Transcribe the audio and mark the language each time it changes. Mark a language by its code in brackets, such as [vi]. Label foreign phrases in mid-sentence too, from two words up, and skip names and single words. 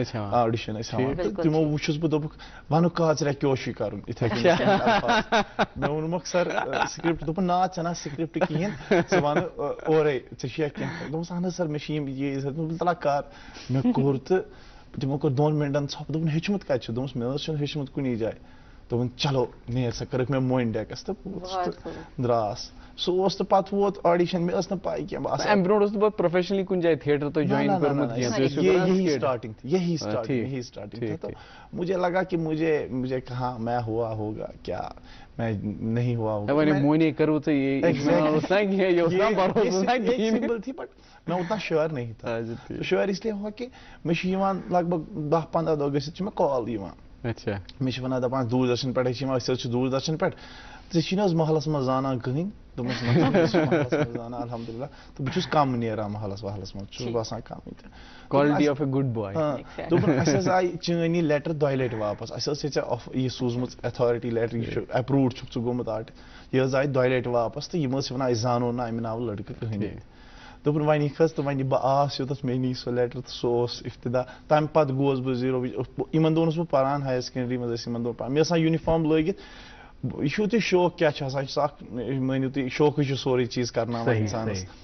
[ks] آڈیشن تمو وچھس بہ دوٚپُکھ ونُک کاژریا کیوش کرُن یِتھے کٔنۍ مےٚ ووٚنمکھ سر سکرپٹ دوٚپُن نا ژٕ نا سکرپٹ کِہیٖنۍ ژٕ وَن اورے ژےٚ چھُیا کینٛہہ دوٚپمَس اہن حظ سر مےٚ چھِ یِم یہ تلا کر مےٚ کوٚر تہٕ تِمو کوٚر 2 مِنٹن ژھۄپہٕ دوٚپُن ہیٚچھمُت کتہِ چھُ دوٚپمَس مےٚ حظ چھُنہٕ ہیٚچھمُت کُنی جایہِ دوٚپُن چلو نیر سا کٔرٕکھ مےٚ مۄنۍ ڈیکس تہٕ دراس سُہ اوس تہٕ پتہٕ ووت آڈیشن مےٚ ٲس نہٕ پاے کینٛہہ بہٕ امہِ برونٛٹھ اوس نہٕ بہٕ پروفیشنلی کُنہِ جایہِ تھیٹر تۄہہِ جوین کوٚرمُت [ur] یہی اسٹارٹنگ تھا تو مجھے لگا کہ مجھے کہاں میں ہوا ہوگا کیا میں نہیں ہوا ہوگا مونے کرو تو سمپل تھی بٹ میں اتنا شیور نہیں تھا شیور اس لیے ہوا کہ [ks] مےٚ چھُ یِوان لگ بگ 10-15 دۄہ گٔژھِتھ چھِ مےٚ کال یِوان مےٚ چھِ وَنان دَپان دوٗردرشن پٮ۪ٹھے چھِ یِوان أسۍ حظ چھِ دوٗردرشن پٮ۪ٹھ ژٕ چھُے نہٕ حظ محلس منٛز زانان کٕہٕنۍ دوٚپمَس محلس منٛز زانان الحمدُاللہ تہٕ بہٕ چھُس کم نیران محلس وحلس منٛز چھُس باسان کمٕے تہٕ [en] quality of a good boy [ks] دوٚپُن اَسہِ حظ آیہِ چٲنۍ یہِ لیٹر 2 لٹہِ واپس اَسہِ حظ چھِ ژےٚ یہِ سوٗزمٕژ [en] authority letter [ks] یہِ چھُ ایپروٗوڈ چھُکھ ژٕ گوٚمُت یہِ حظ آیہِ 2 لٹہِ واپس تہٕ یِم حظ چھِ وَنان أسۍ زانو نہٕ اَمہِ ناوٕ لڑکہٕ کٕہٕنۍ دوٚپُن وۄنۍ یِکھ حظ تہٕ وۄنۍ بہٕ آس یوٚتَتھ مےٚ نی سُہ لیٹر تہٕ سُہ اوس افتدا تَمہِ پتہٕ گوس بہٕ 0 یِمن دۄہن اوسُس بہٕ پران [en] higher secondary [ks] منٛز ٲسۍ یِمن دۄہن پران مےٚ ٲس آسان یوٗنِفارم لٲگِتھ یہِ چھُو تُہۍ شوق کیٛاہ چھُ آسان یہِ چھُ اکھ مٲنِو تُہۍ شوقٕے چھُ سورُے چیٖز کرناوان اِنسانس